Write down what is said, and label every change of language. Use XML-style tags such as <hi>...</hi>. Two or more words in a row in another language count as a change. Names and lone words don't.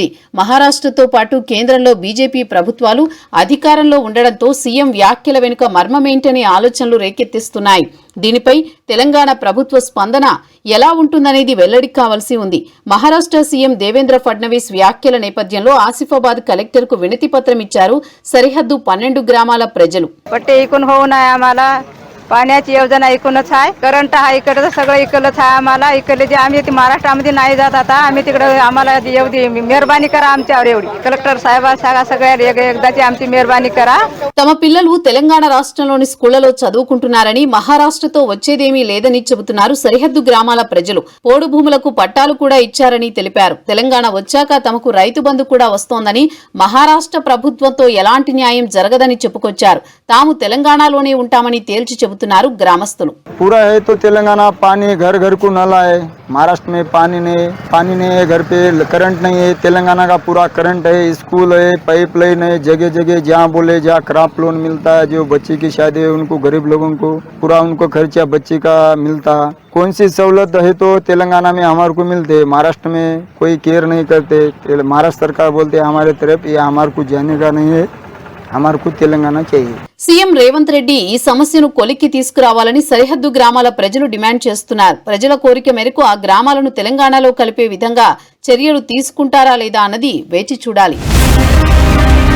<te>మహారాష్ట్రతో పాటు కేంద్రంలో బీజేపీ ప్రభుత్వాలు అధికారంలో ఉండడంతో సీఎం వ్యాఖ్యల వెనుక మర్మమేంటనే ఆలోచనలు రేకెత్తిస్తున్నాయి. దీనిపై తెలంగాణ ప్రభుత్వ స్పందన ఎలా ఉంటుందనేది వెల్లడి కావాల్సి ఉంది. మహారాష్ట్ర సీఎం దేవేంద్ర ఫడ్నవీస్ వ్యాఖ్యల నేపథ్యంలో ఆసిఫాబాద్ కలెక్టర్ కు వినతి పత్రం ఇచ్చారు సరిహద్దు 12 గ్రామాల ప్రజలు.</te> <mr>पाण्याची योजना ऐकूनच आहे, करंट आहे, इकडे सगळं इकडलंच आहे. आम्हाला इकडले जे आम्ही महाराष्ट्रामध्ये नाही जात आता, आम्ही तिकडे आम्हाला एवढी मेहरबानी करा आमच्यावर, एवढी कलेक्टर साहेबा सगळ्या एकदाची आमची मेहरबानी करा.</mr> <te>తమ పిల్లలు తెలంగాణ రాష్ట్రంలోని స్కూళ్లలో చదువుకుంటున్నారని, మహారాష్ట్రతో వచ్చేదేమీ లేదని చెబుతున్నారు సరిహద్దు గ్రామాల ప్రజలు. పోడు భూములకు పట్టాలు కూడా ఇచ్చారని తెలిపారు. తెలంగాణ వచ్చాక తమకు రైతు బంధు కూడా వస్తోందని, మహారాష్ట్ర ప్రభుత్వంతో ఎలాంటి న్యాయం జరగదని చెప్పుకొచ్చారు. తాము తెలంగాణలోనే ఉంటామని తేల్చి చెబుతున్నారు గ్రామస్తులు.</te> <hi>पूरा है तो तेलंगाना पानी घर घर को नला है, महाराष्ट्र में पानी नहीं है, घर पे करंट नहीं है. तेलंगाना का पूरा करंट है, स्कूल है, पाइपलाइन है, जगह जगह जहाँ बोले जहाँ क्रॉप लोन मिलता है, जो बच्चे की शादी है उनको, गरीब लोगों को पूरा उनको खर्चा बच्चे का मिलता. कौन सी सहूलत है तो तेलंगाना में हमारे को मिलते, महाराष्ट्र में कोई केयर नहीं करते. महाराष्ट्र सरकार बोलते हमारे तरफ ये हमारे को जाने का नहीं है, हमारे తెలంగాణ चाहिए.</hi> <te>సీఎం రేవంత్ రెడ్డి ఈ సమస్యను కొలిక్కి తీసుకురావాలని సరిహద్దు గ్రామాల ప్రజలు డిమాండ్ చేస్తున్నారు. ప్రజల కోరిక మేరకు ఆ గ్రామాలను తెలంగాణలో కలిపే విధంగా చర్యలు తీసుకుంటారా లేదా అన్నది వేచి చూడాలి.</te>